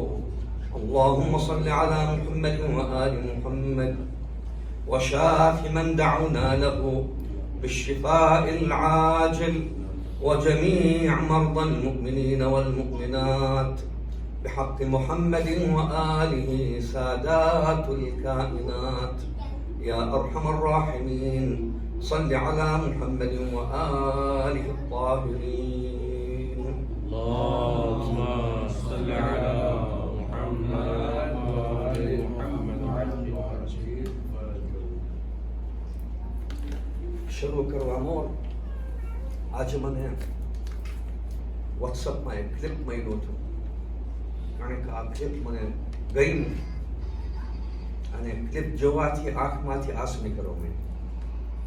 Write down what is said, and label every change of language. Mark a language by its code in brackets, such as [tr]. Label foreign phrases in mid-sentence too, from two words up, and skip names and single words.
[ar] اللهم صل على محمد وآل محمد وشاف من دعونا له بالشفاء العاجل وجميع مرضى المؤمنين والمؤمنات بحق محمد وآله سادات الكائنات يا أرحم الراحمين صل على محمد وآله الطاهرين. اللهم صل على محمد وآل محمد [gu] શરૂ કરવા મોર આજે મને વોટ્સઅપમાં એક ક્લિપ મળ્યો હતો, કારણ કે આ ક્લિપ મને ગઈ નથી અને ક્લિપ જોવાથી આંખમાંથી આંસુ નીકળવા માંડ્યા.